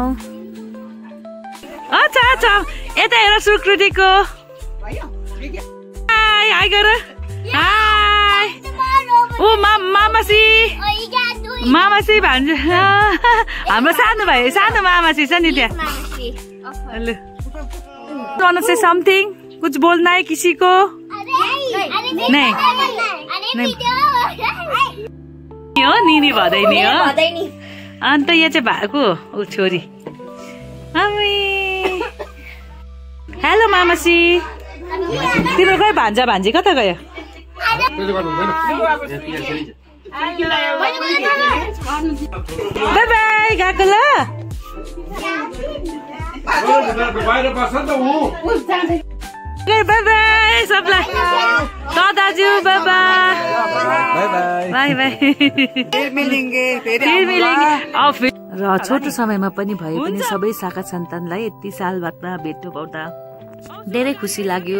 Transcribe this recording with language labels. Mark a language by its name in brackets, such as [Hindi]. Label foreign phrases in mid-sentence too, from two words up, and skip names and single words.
[Nepali] अच्छा अच्छा यता हेर सुकृतिको हाई हाई गर हाई ओ मामासी मामासी भन्छ हाम्रो सानो भाइ सानो मामासी छ नि त्यहाँ। [English] हेलो wanna say something? [Hindi] कुछ बोलना है किसी को? [Nepali] नहीं हो निनी भदैनी हो अन्त यहाँ चाहिँ भएको ऊ छोरी। हेलो मामासी तिम्रो खै भान्जा भान्जी कता गयो? बाई बाई गएको ल बाई बाई सबलाई दाजु बाई बाई बाई र छोटो समयमा पनि भए पनि सबै शाखा सन्तानलाई यति साल बादमा भेट्नु पाउँदा धेरै खुसी लाग्यो।